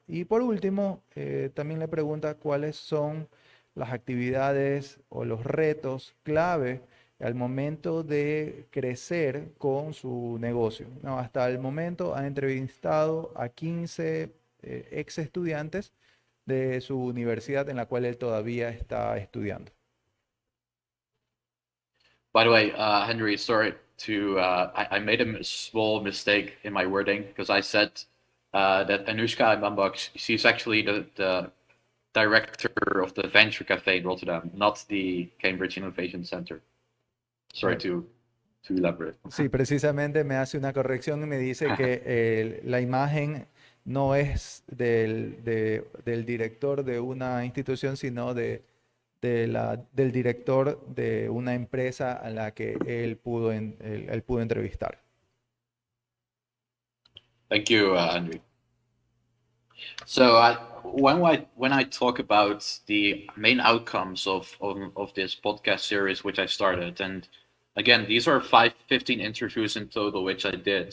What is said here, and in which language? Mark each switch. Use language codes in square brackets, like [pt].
[es] Y por último, también le pregunta cuáles son las actividades o los retos clave al momento de crecer con su negocio. No, hasta el momento ha entrevistado a 15 ex estudiantes de su universidad en la cual él todavía está estudiando. [en] By the way, Henry, sorry I made a small mistake in my wording, because I said that Anushka Bambak, she's actually the director of the Venture Cafe in Rotterdam, not the Cambridge Innovation Center. Sorry to elaborate. [es] Sí, precisamente me hace una corrección y me dice que la imagen no es del director de una institución, sino del director de una empresa a la que él pudo entrevistar. [en] Thank you, Andrew. So when I talk about the main outcomes of this podcast series, which I started, and again, these are 15 interviews in total, which I did.